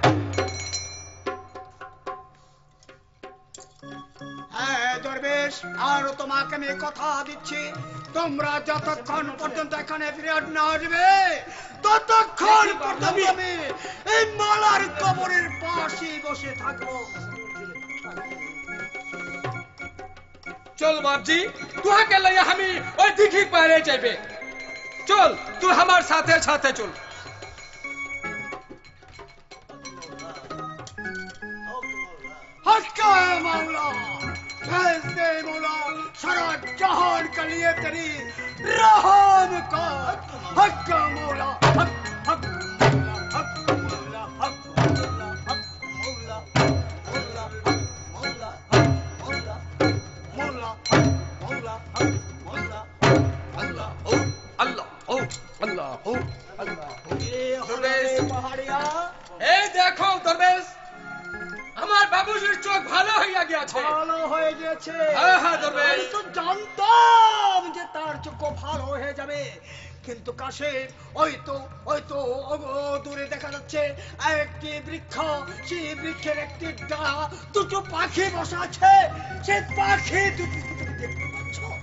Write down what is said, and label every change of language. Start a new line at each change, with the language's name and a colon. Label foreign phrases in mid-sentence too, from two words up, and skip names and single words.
Bangla: হ্যাঁ দরবেশ, আর তোমাকে আমি কথা দিচ্ছি, তোমরা যতক্ষণ পর্যন্ত এখানে ফিরে না আসবে ততক্ষণ পর্যন্ত আমি এই মালার কবরের পাশে বসে থাকবো। চল বাবজি, তুহাকে লইয়া আমি ওই দিঘি পারে যাইবে। চল, তুই আমার সাথে সাথে চল।
Hindi: हक्का मौला, फैसले मौला, सारा जहान के लिए तेरी रहम कर। हक्का मौला, हक हक हक मौला, हक मौला, हक मौला, मौला, हक मौला, हक मौला, मौला, हक मौला, हक मौला, अल्लाह हो, अल्लाह हो, अल्लाह हो, अल्लाह हो। ये हमारे पहाड़िया।
Bangla: এই দেখো দরবেশ, আমার বাবুজির চোখ ভালো হইয়া গিয়াছে। ভালো হয়ে গেছে। হ্যাঁ হ্যাঁ দরবেশ, আমি তো জানতাম যে তার চোখ ভালো হয়ে যাবে, কিন্তু কাশেম ওই তো দূরে দেখা যাচ্ছে একটি বৃক্ষ, সেই বৃক্ষের একটি ডালা দুটো পাখি বসা আছে, সেই পাখি দুটি তুমি দেখতে পাচ্ছ?